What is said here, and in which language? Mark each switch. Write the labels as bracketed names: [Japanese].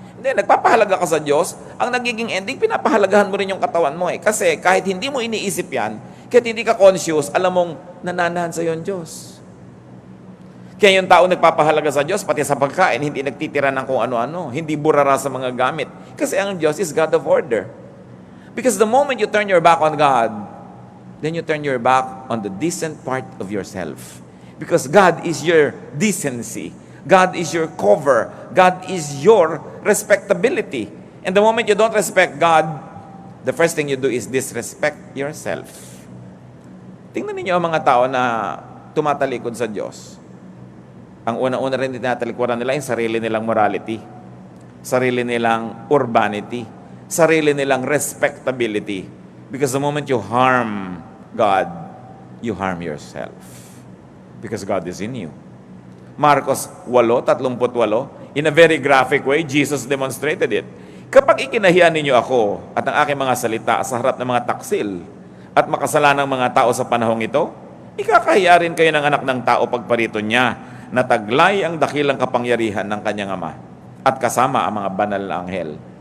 [Filipino] Hindi, nagpapahalaga ka sa Diyos, ang nagiging ending, pinapahalagahan mo rin yung katawan mo eh. Kasi kahit hindi mo iniisip yan, kahit hindi ka conscious, alam mong nananahan sa iyo ang Diyos. Kaya yung tao nagpapahalaga sa Diyos, pati sa pagkain, hindi nagtitira ng kung ano-ano, hindi burara sa mga gamit. Kasi ang Diyos [English] is God of order. Because the moment you turn your back on God, then you turn your back on the decent part of yourself. Because God is your decency. God is your cover. God is your respectability. And the moment you don't respect God, the first thing you do is disrespect yourself. [Filipino] Tingnan niyo ang mga tao na tumatalikod sa Diyos. Ang una-una rin tinatalikuran nila yung sarili nilang morality, sarili nilang urbanity, sarili nilang respectability. [English] Because the moment you harm God, you harm yourself. Because God is in you. Marcos 8:38, in a very graphic way, Jesus demonstrated it. [Filipino] Kapag ikinahiya ninyo ako at ang aking mga salita sa harap ng mga taksil at makasalanang mga tao sa panahong ito, ikakahiya rin kayo ng anak ng tao pagparito niya na taglay ang dakilang kapangyarihan ng kanyang ama at kasama ang mga banal na anghel.